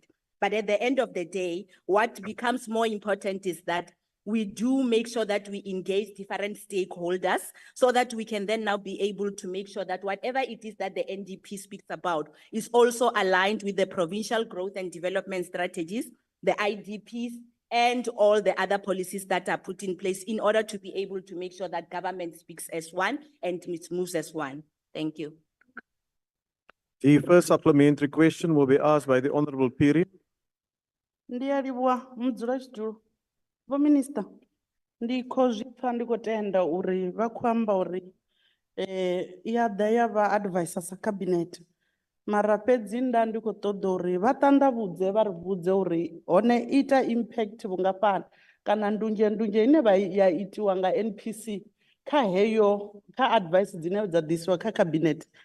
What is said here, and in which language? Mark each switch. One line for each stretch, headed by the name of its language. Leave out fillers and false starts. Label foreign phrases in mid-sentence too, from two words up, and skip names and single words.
English: But at the end of the day, what becomes more important is that we do make sure that we engage different stakeholders so that we can then now be able to make sure that whatever it is that the NDP speaks about is also aligned with the provincial growth and development strategies, the IDPs, and all the other policies that are put in place in order to be able to make sure that government speaks as one and it moves as one. Thank you. The first supplementary question will be asked by the Honorable Piri.
Venda: Ndiyalibwa mudzulatsitulo. Vho Minister, ndikho zwipfa ndikho tenda uri vha khou amba uri ya ḓa ya vha advisor sa cabinet. Mara fhedzi nda ndi khou ṱoḓa uri vha ṱanḓavhudze vha ri vhudze uri hone ita impact vhungafhani kana ndunzhendunzhe ine vha ya itiwa nga NPC kha heyo kha advice dzine dza ḓisiwa kha cabinet